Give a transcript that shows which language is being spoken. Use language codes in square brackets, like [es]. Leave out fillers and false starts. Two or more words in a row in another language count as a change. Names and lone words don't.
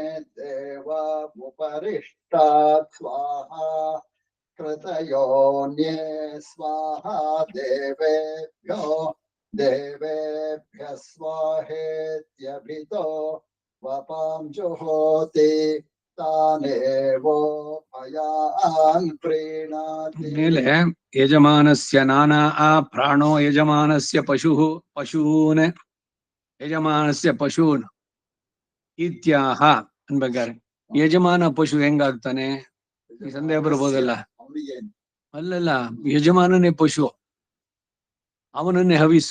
[sa] देवामुपरिष्टात् स्वाहा कृतयोऽन्ये स्वाहा देवेभ्यः स्वाहेत्यभितो वपां जुहोति तानेवो भयान् प्रीणाति ಮೇಲೆ ಯಜಮಾನಸ್ಯ ನಾನಾ ಪ್ರಾಣೋ ಯಜಮಾನಸ್ಯ ಪಶುಃ ಪಶೂನ್ ಯಜಮಾನಸ್ಯ ಪಶೂನ್ ಇತ್ಯಾಹ [kn] ಅನ್ಬೇಕಾರೆ ಯಜಮಾನ ಪಶು ಹೆಂಗಾಗ್ತಾನೆ ಈ ಸಂದೇಹ ಬರ್ಬೋದಲ್ಲ. ಅವನಿಗೆ ಅಲ್ಲಲ್ಲ, ಯಜಮಾನನೇ ಪಶು, ಅವನನ್ನೇ ಹವಿಸೋ.